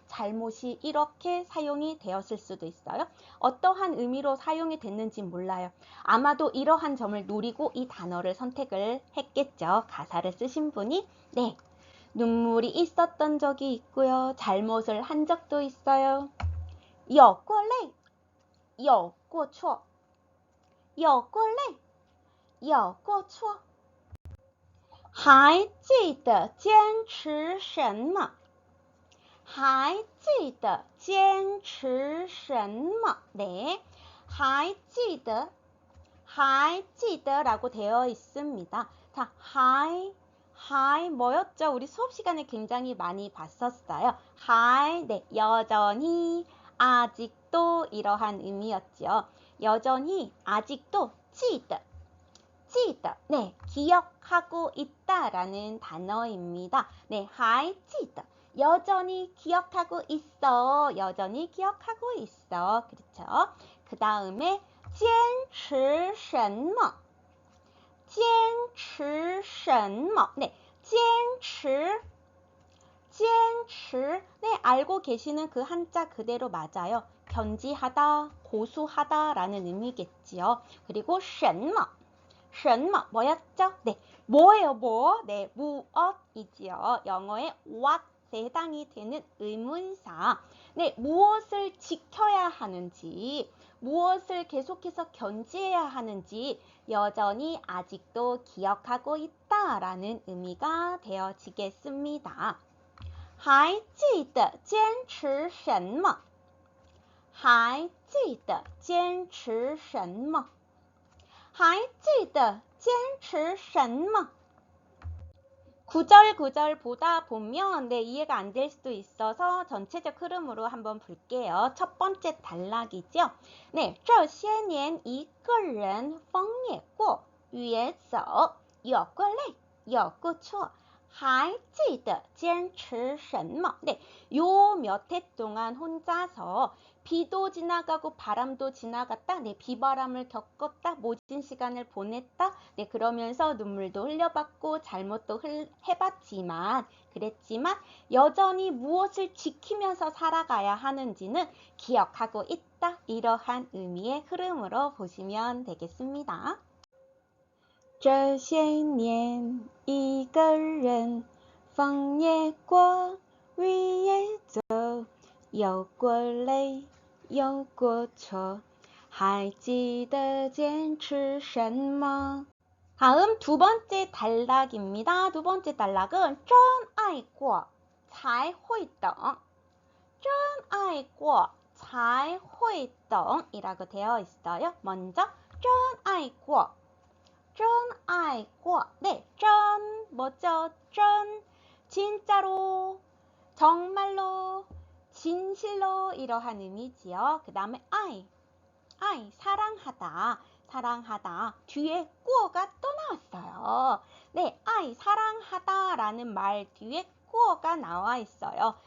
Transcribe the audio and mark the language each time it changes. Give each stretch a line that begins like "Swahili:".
Korean: 잘못이 이렇게 사용이 되었을 수도 있어요. 어떠한 의미로 사용이 됐는지 몰라요. 아마도 이러한 점을 노리고 이 단어를 선택을 했겠죠. 가사를 쓰신 분이. 네, 눈물이 있었던 적이 있고요. 잘못을 한 적도 있어요.
Chinese: 有过泪,有过错,有过泪,有过错。还记得坚持什么？还记得坚持什么？
Korean: 네,
Chinese: 还记得, 还记得
Korean: 라고 되어 있습니다. 자, 还 뭐였죠? 우리 수업 시간에 굉장히 많이 봤었어요. 还, 네, 여전히, 아직도 이러한 의미였죠. 여전히, 아직도, 记得, 记得, 네, 기억하고 있다라는 단어입니다. 네,
Chinese: 还记得,
Korean: 여전히 기억하고 있어. 여전히 기억하고 있어. 그렇죠? 그 다음에
Chinese: 坚持什么?坚持什么?
Korean: 네, 坚持 坚持 네, 알고 계시는 그 한자 그대로 맞아요. 견지하다, 고수하다 라는 의미겠지요. 그리고 什么 什么 뭐였죠? 네, 뭐예요, 뭐? 네, 무엇이지요. 영어의 what에 해당이 되는 의문사. 네, 무엇을 지켜야 하는지, 무엇을 계속해서 견지해야 하는지 여전히 아직도 기억하고 있다라는 의미가 되어지겠습니다.
Chinese: 还记得坚持什么还记得坚持什么还记得坚持什么
Korean: 구절 보다 보면 네, 이해가 안 될 수도 있어서 전체적 흐름으로 한번 볼게요. 첫 번째 단락이죠.
Chinese: 네, 这些年一个人风也过雨也走有过累有过错还记得坚持什么
Korean: 네, 요 몇 해 동안 혼자서 비도 지나가고 바람도 지나갔다. 네, 비바람을 겪었다. 모진 시간을 보냈다. 네, 그러면서 눈물도 흘려봤고 잘못도 해봤지만 그랬지만 여전히 무엇을 지키면서 살아가야 하는지는 기억하고 있다. 이러한 의미의 흐름으로 보시면 되겠습니다.
Chinese: 这些年一个人风也过雨也走有过累有过错还记得坚持什么
Korean: 다음 두 번째 단락입니다. 두 번째 단락은
Chinese: 真爱过才会懂真爱过才会懂
Korean: 이라고 되어 있어요. 먼저
Chinese: 真爱过真爱过
Korean: 네, 真 뭐죠? 真 진짜로 정말로 진실로 이러한 의미지요. 그 다음에 I 사랑하다 사랑하다 뒤에 꾸어가 또 나왔어요. 네, I 사랑하다 라는 말 뒤에 꾸어가 나와 있어요.